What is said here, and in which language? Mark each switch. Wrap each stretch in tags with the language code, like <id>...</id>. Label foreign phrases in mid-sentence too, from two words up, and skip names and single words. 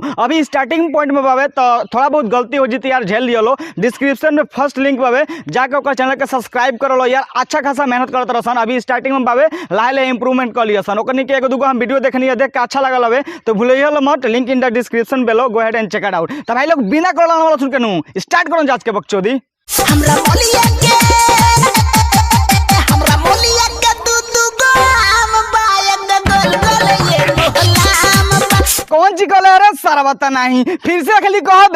<bho>अभी</bho> <en>starting point</en> <bho>में बावे तो थोड़ा बहुत गलती हो जीती यार, झेल लियो लो। डिस्क्रिप्शन में</bho> <en>first link</en> <bho>बावे जाके ओकर चैनल के सब्सक्राइब कर लो यार, अच्छा खासा मेहनत करत रहसन। अभी स्टार्टिंग में बावे लाहे इंप्रूवमेंट कर लिया सन, ओकर नीचे एगो दूगो हम वीडियो देखनी है, देख के अच्छा लगल हवे तो भूलिए लो मत,</bho> <en>link in the description below, go ahead and check it out.</en> <bho>तो भाई लोग बिना कोला वाला सुन के नू स्टार्ट करो आज के बकचोदी। हमरा मोलिया के दू गो आम बा, एक गोल गोल ये गोलाम बा। कौन ची कहले रे सारा बता नहीं, फिर से खाली कहबे।</bho>